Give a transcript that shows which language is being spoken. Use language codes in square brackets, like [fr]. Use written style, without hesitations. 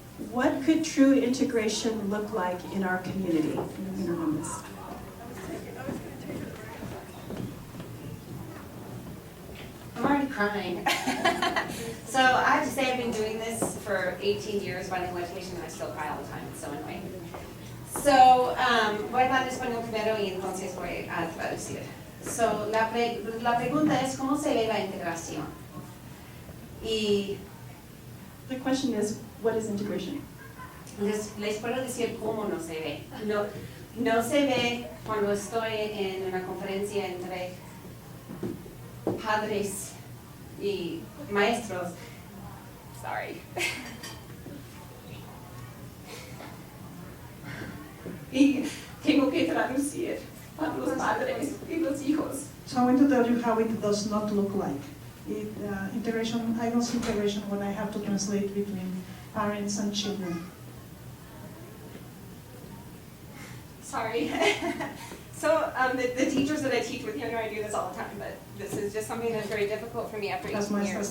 [en] What could true integration look like in our community? I'm going to run this. I'm already crying. So I have to say I've been doing this for 18 years, bilingual education, and I still cry all the time. It's so annoying. [es] So, voy a hablar en español primero y entonces voy a traducir. So, la pregunta es, ¿cómo se ve la integración? Y [en] The question is, what is integration? [es] les puedo decir cómo no se ve. No se ve cuando estoy en una conferencia entre padres y maestros. Sorry. Y tengo que traducir para los padres y los hijos. [en] So I'm going to tell you how it does not look like. Integration, I don't see integration when I have to translate between parents and children. Sorry. So the teachers that I teach with here know I do this all the time, but this is just something that's very difficult for me after 18 years.